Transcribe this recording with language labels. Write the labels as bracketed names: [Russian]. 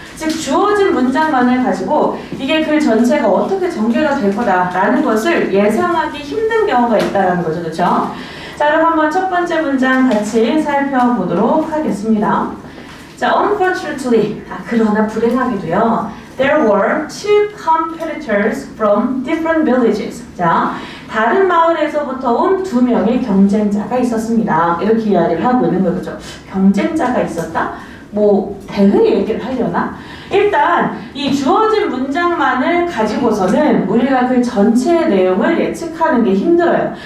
[Korean] 즉, 주어진 문장만을 가지고 이게 글 전체가 어떻게 전개가 될 거다라는 것을 예상하기 힘든 경우가 있다는 거죠. 그렇죠? 자, 그럼 한번 첫 번째 문장 같이 살펴보도록 하겠습니다. 자, unfortunately, 그러나 불행하게도요. [English] There were two competitors from different villages. [Korean] 자, 다른 마을에서부터 온 두 명의 경쟁자가 있었습니다. 이렇게 이야기를 하고 있는 거죠. 경쟁자가 있었다? 뭐 대회 얘기를 하려나? 일단 이 주어진 문장만을 가지고서는 우리가 그 전체의 내용을 예측하는 게 힘들어요.